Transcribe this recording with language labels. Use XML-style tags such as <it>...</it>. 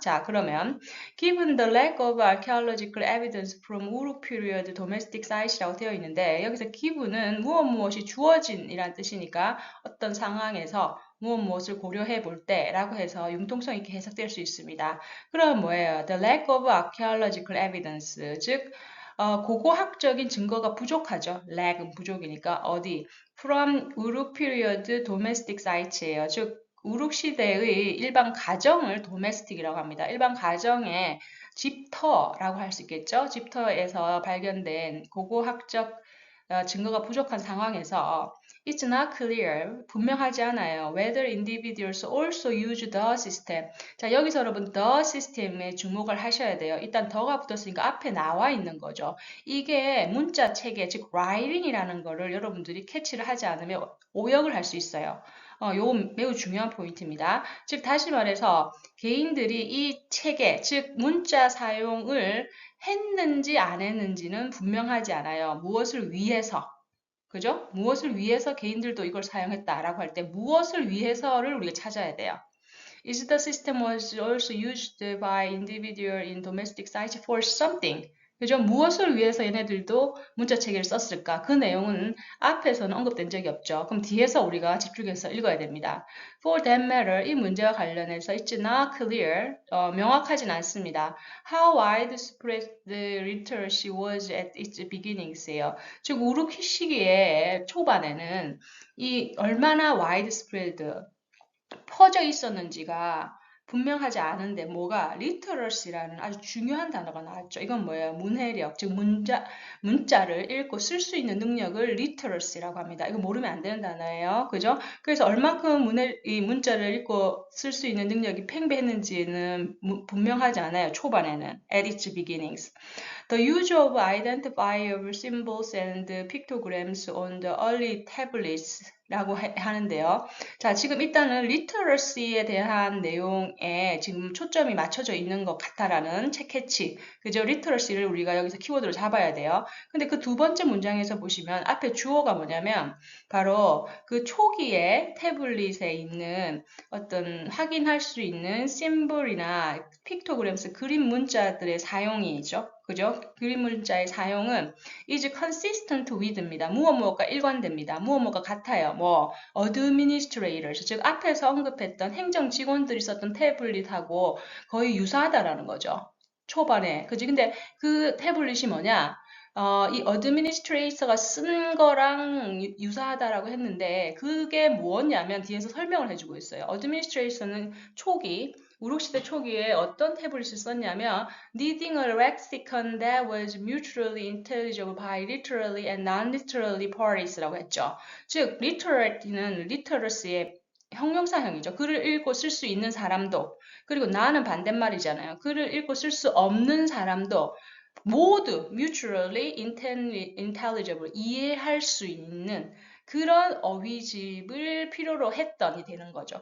<ko>자, 그러면</ko> <en>Given the lack of archaeological evidence from Uruk period domestic sites</en> <ko>라고 되어 있는데 여기서 given은 무엇이 주어진이란 뜻이니까 어떤 상황에서 무엇을 고려해 볼 때라고 해서 융통성 있게 해석될 수 있습니다. 그럼 뭐예요?</ko> <en>The lack of archaeological evidence,</en> <ko>즉 고고학적인 증거가 부족하죠. lack은 부족이니까 어디?</ko> <en>From Uruk period domestic sites예요.</en> <ko>즉 우룩 시대의 일반 가정을 도메스틱이라고 합니다. 일반 가정의 집터라고 할 수 있겠죠. 집터에서 발견된 고고학적 증거가 부족한 상황에서</ko> <en>It's not clear,</en> <ko>분명하지 않아요.</ko> <en>Whether individuals also use the system.</en> <ko>자, 여기서 여러분 the system에 주목을 하셔야 돼요. 일단 더가 붙었으니까 앞에 나와 있는 거죠. 이게 문자 체계, 즉 writing이라는 거를 여러분들이 캐치를 하지 않으면 오역을 할 수 있어요. 요 매우 중요한 포인트입니다. 즉 다시 말해서 개인들이 이 체계, 즉 문자 사용을 했는지 안 했는지는 분명하지 않아요. 무엇을 위해서, 그죠? 무엇을 위해서 개인들도 이걸 사용했다라고 할 때 무엇을 위해서를 우리가 찾아야 돼요.</ko> <en>Is the system was also used by individual in domestic sites for something?</en> <ko>그죠? 무엇을 위해서 얘네들도 문자 체계를 썼을까? 그 내용은 앞에서는 언급된 적이 없죠. 그럼 뒤에서 우리가 집중해서 읽어야 됩니다.</ko> <en>For that matter,</en> <ko>이 문제와 관련해서</ko> <en>it's not clear,</en> <ko>명확하진 않습니다.</ko> <en>How widespread the literacy was at its beginnings에요.</en> <ko>즉, 우르키 시기의 초반에는 이 얼마나 widespread, 퍼져 있었는지가 분명하지 않은데 뭐가 literacy라는 아주 중요한 단어가 나왔죠. 이건 뭐예요? 문해력, 즉 문자를 읽고 쓸 수 있는 능력을 literacy라고 합니다. 이거 모르면 안 되는 단어예요. 그죠? 그래서 얼만큼 이 문자를 읽고 쓸 수 있는 능력이 팽배했는지는 분명하지 않아요. 초반에는</ko> <en>at its beginnings. The use of identifiable symbols and pictograms on the early tablets 라고 하는데요.</en> <ko>자, 지금 일단은 literacy에 대한 내용에 지금 초점이 맞춰져 있는 것 같다라는 캐치. 그죠? literacy를 우리가 여기서 키워드로 잡아야 돼요. 근데 그 두 번째 문장에서 보시면 앞에 주어가 뭐냐면 바로 그 초기에 태블릿에 있는 어떤 확인할 수 있는 심볼이나 픽토그램스 그림 문자들의 사용이죠. 그죠? 그림 문자의 사용은</ko> <en>is consistent with</en> <ko>입니다. 무엇무엇과 일관됩니다. 무엇무엇과 같아요. 뭐 administrators, 즉 앞에서 언급했던 행정 직원들이 썼던 태블릿하고 거의 유사하다라는 거죠. 초반에. 그지? 근데 그 태블릿이 뭐냐? 이 administrator가 쓴 거랑 유사하다라고 했는데 그게 뭐냐면 뒤에서 설명을 해주고 있어요. administrator는 초기 우르시대 초기에 어떤 태블릿을 썼냐면</ko> <en>needing a lexicon that was mutually intelligible by literally and non-literally parties라고 했죠.</en> <ko>즉, literate는 literacy의 형용사형이죠. 글을 읽고 쓸 수 있는 사람도 그리고 나는 반대말이잖아요. 글을 읽고 쓸 수 없는 사람도 모두</ko> <en>mutually intelligible</en> <ko>이해할 수 있는 그런 어휘집을 필요로 했더니 되는 거죠.</ko>